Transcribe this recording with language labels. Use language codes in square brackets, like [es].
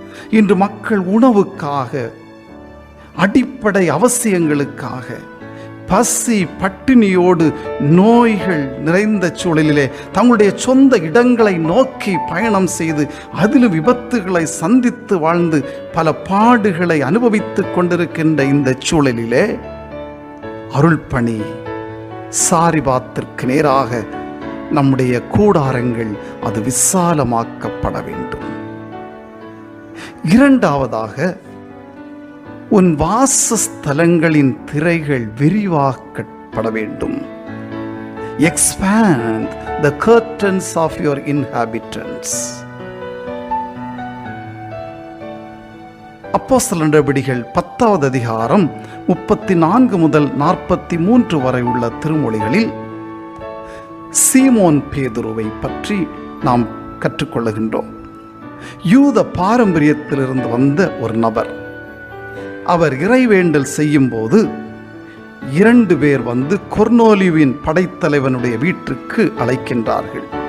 [ta] இன்று மக்கள் உணவுக்காக, அடிப்படை அவசியங்களுக்காக பசி பட்டினியோடு நோய்கள் நிறைந்த சூழலிலே தங்களுடைய சொந்த இடங்களை நோக்கி பயணம் செய்து அதிலும் விபத்துகளை சந்தித்து வாழ்ந்து பல பாடுகளை அனுபவித்துக் கொண்டிருக்கின்ற இந்த சூழலிலே அருள்பணி சாரிபாத்திற்கு நேராக நம்முடைய கூடாரங்கள் அது விசாலமாக்கப்பட வேண்டும். இரண்டாவதாக, உன் வாசஸ்தலங்களின் திரைகள் விரிவாக்கப்பட வேண்டும். [en] Expand the curtains of your inhabitants. [ta] அப்போஸ்தலர் நடபடிகள் 10வது அதிகாரம் 34 முதல் 43 வரை உள்ள திருமொழிகளில் சீமோன் பேதுருவை பற்றி நாம் கற்றுக்கொள்ளுகின்றோம். யூத பாரம்பரியத்திலிருந்து வந்த ஒரு நபர். அவர் இறைவேண்டல் செய்யும் போது 2 பேர் வந்து கொர்னோலியுவின் படைத்தலைவனுடைய வீட்டுக்கு அழைக்கின்றார்கள்.